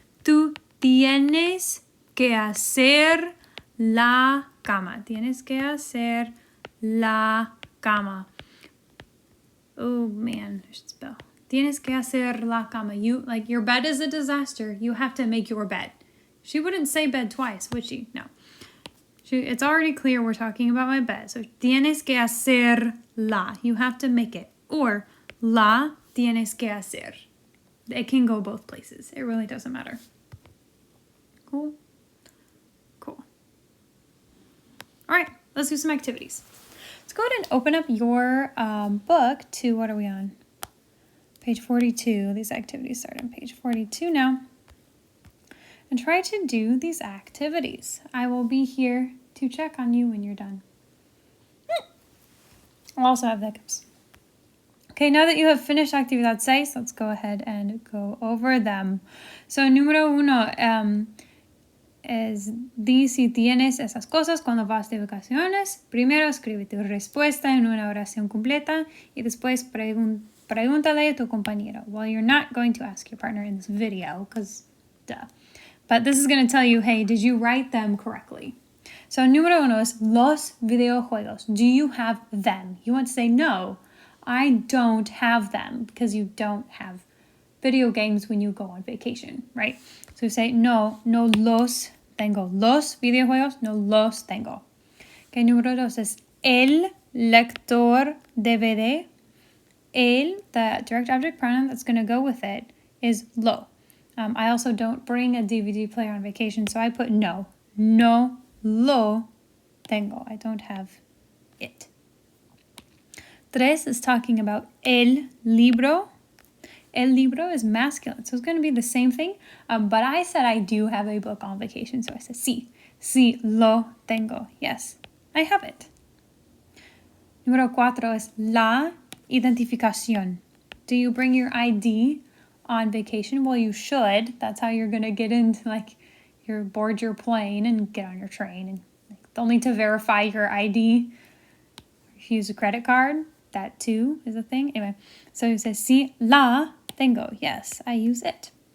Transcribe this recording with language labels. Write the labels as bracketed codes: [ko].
[es] Tú tienes que hacer la cama. Tienes que hacer la cama. [en] Oh man, I should spell. [es] Tienes que hacer la cama. [en] Your bed is a disaster. You have to make your bed. She wouldn't say bed twice, would she? No. It's already clear we're talking about my bed. So [es] tienes que hacer la. [en] You have to make it. Or [es] la tienes que hacer. [en] It can go both places. It really doesn't matter. Cool? Cool. All right, let's do some activities. Let's go ahead and open up your book to, what are we on? Page 42. These activities start on page 42 now. And try to do these activities. I will be here to check on you when you're done. I'll also have the hiccups. Okay, now that you have finished Actividad 6, let's go ahead and go over them. [es] So, número 1 es, di si tienes esas cosas cuando vas de vacaciones. Primero, escribe tu respuesta en una oración completa y después pregúntale a tu compañero. [en] Well, you're not going to ask your partner in this video, because duh. But this is going to tell you, hey, did you write them correctly? [es] So, número 1 es los videojuegos. [en] Do you have them? You want to say, no, I don't have them, because you don't have video games when you go on vacation, right? So, you say, [es] no los tengo. Los videojuegos, no los tengo. Okay, número 2 es el lector DVD. [en] El, the direct object pronoun that's going to go with it, is lo. I also don't bring a DVD player on vacation, so I put no. [es] No lo tengo. [en] I don't have it. 3 is talking about el libro. El libro is masculine, so it's going to be the same thing. But I said I do have a book on vacation, so I said sí. [es] Sí lo tengo. [en] Yes, I have it. [es] Número 4 es la identificación. [en] Do you bring your ID on vacation? Well, you should. That's how you're going to get into, board your plane and get on your train. And they'll need to verify your ID. If you use a credit card, that too is a thing. Anyway, so it says, [es] sí, la tengo. [en] Yes, I use it.